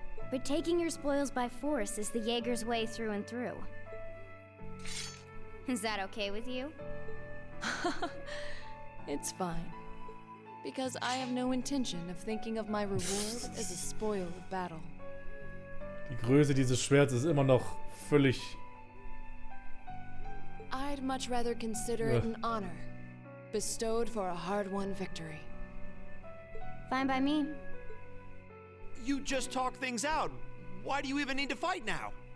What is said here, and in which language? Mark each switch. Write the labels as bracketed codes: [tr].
[en] But taking your spoils by force is the Jaeger's way through and through. Is that okay with you? It's fine. Because I have no intention of thinking of my reward as a spoil of battle. [de] Die Größe dieses Schwerts ist immer noch völlig... [en] I'd much rather consider it an honor, bestowed for a hard-won victory. Fine by me. You just talk things out. Why do you even need to fight now?